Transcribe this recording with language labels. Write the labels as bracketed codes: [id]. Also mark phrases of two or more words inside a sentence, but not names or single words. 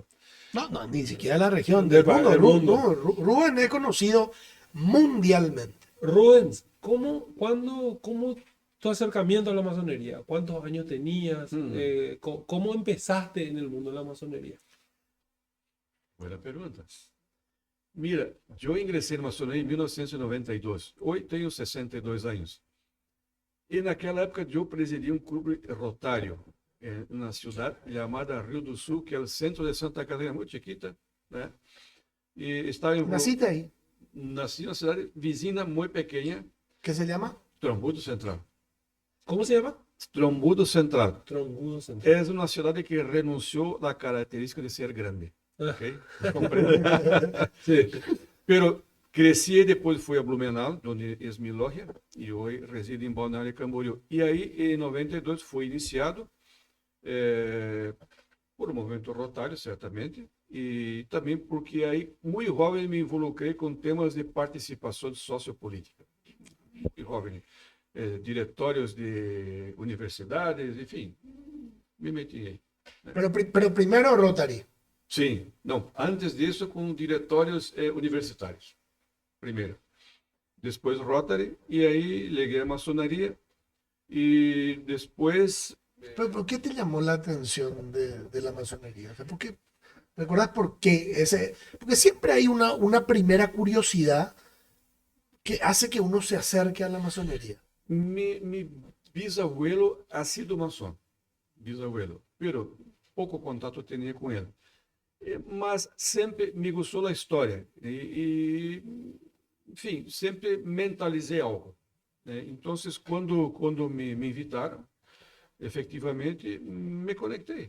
[es] No, no, ni siquiera la región, Del del mundo. del mundo. No, Rubén es conocido mundialmente. Rubens, ¿cómo tu acercamiento a la masonería? ¿Cuántos años tenías? ¿Cómo empezaste en el mundo de la masonería? [pt] Buena pergunta. Mira, eu ingressei na maçonaria em 1992. Hoje tenho 62 anos. E naquela época eu presidia um clube rotário na cidade chamada Rio do Sul, que é o centro de Santa Catarina, muito chiquita, né? E estava [es] Naciste ahí. nací en una ciudad vecina muy pequeña, ¿Qué se llama? Trombudo Central. ¿Cómo se llama? Trombudo Central. Trombudo Central. Es una ciudad que renunció a la característica de ser grande. Ah. ¿Ok? ¿Comprende? Sí. Pero crecí y después fui a Blumenau, donde es mi logia, y hoy resido en Balneario Camboriú. Y ahí en 92 fui iniciado por un movimiento rotario, certamente, y también porque ahí muy joven me involucré con temas de participación sociopolítica. Muy joven. [pt] Diretórios de universidades, enfim, me meti aí. [es] Pero primero Rotary. [pt] Sim, não, antes disso com diretórios universitários, primeiro. Depois Rotary, e aí liguei a maçonaria, e depois, [es] ¿Pero por qué te llamó la atención de la masonería? O sea, ¿por qué? ¿Recuerdas por qué? Porque siempre hay una primera curiosidad que hace que uno se acerque a la masonería. mi bisabuelo ha sido maçom, bisabuelo, pero [pt] pouco contato tinha com ele. [es] Mas sempre me gostou a história enfim, sempre mentalizei algo, né? Então, quando me invitaram, efetivamente me conectei.